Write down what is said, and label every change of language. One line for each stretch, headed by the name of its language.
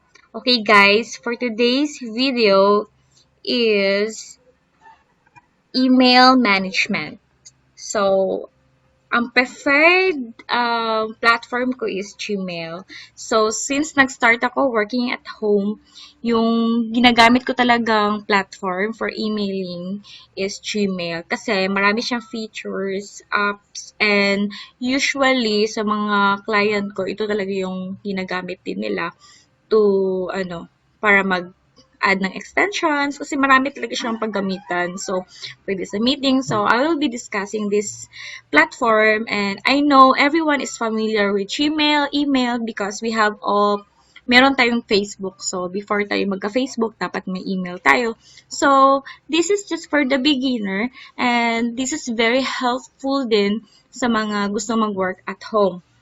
English: Okay guys, for today's video is email management. So, ang preferred platform ko is Gmail. So, since
Filipino: nag-start ako
English: working at home,
Filipino: yung ginagamit ko talagang
English: platform for emailing is Gmail.
Filipino: Kasi marami siyang features, apps, and usually sa mga client ko, ito talaga yung ginagamit din nila to para mag-add ng extensions kasi marami talaga siyang paggamitan. So, pwede sa meeting.
English: So, I will be discussing this platform and I know everyone is familiar with Gmail, email because we have all
Filipino: meron tayong Facebook.
English: So, before
Filipino: tayo magka-Facebook, dapat may email tayo.
English: So, this is just for the beginner and this is very helpful
Filipino: din sa mga gusto mag-work
English: at home.